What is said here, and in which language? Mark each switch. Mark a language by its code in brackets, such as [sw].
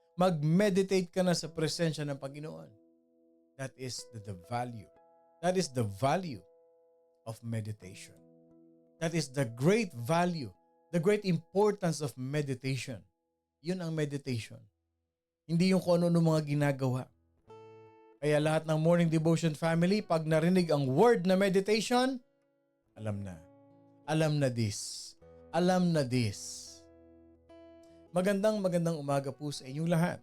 [tl] Mag-meditate ka na sa presensya ng Panginoon. [en] That is the value. That is the value of meditation. That is the great value, the great importance of meditation. [tl] Yun ang meditation. Hindi yung kung ano mga ginagawa. Kaya lahat ng Morning Devotion family, pag narinig ang word na meditation, alam na. Alam na [en] this. Alam na this. [tl] Magandang umaga po sa inyong lahat.